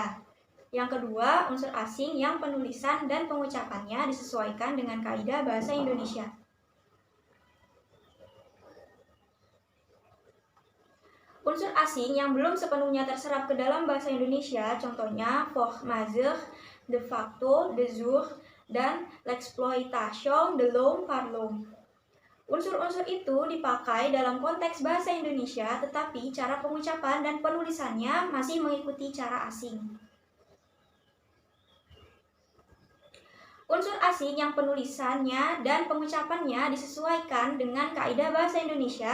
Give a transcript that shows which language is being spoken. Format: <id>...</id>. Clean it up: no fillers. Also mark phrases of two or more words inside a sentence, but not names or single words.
<id>Yang kedua, unsur asing yang penulisan dan pengucapannya disesuaikan dengan kaidah bahasa Indonesia. Unsur asing yang belum sepenuhnya terserap ke dalam bahasa Indonesia, contohnya Vormacher,</id> <la>de facto, de jure,</la> <fr>dan l'exploitation de l'homme par l'homme.</fr> <id>Unsur-unsur itu dipakai dalam konteks bahasa Indonesia, tetapi cara pengucapan dan penulisannya masih mengikuti cara asing. Unsur asing yang penulisannya dan pengucapannya disesuaikan dengan kaidah bahasa Indonesia.</id>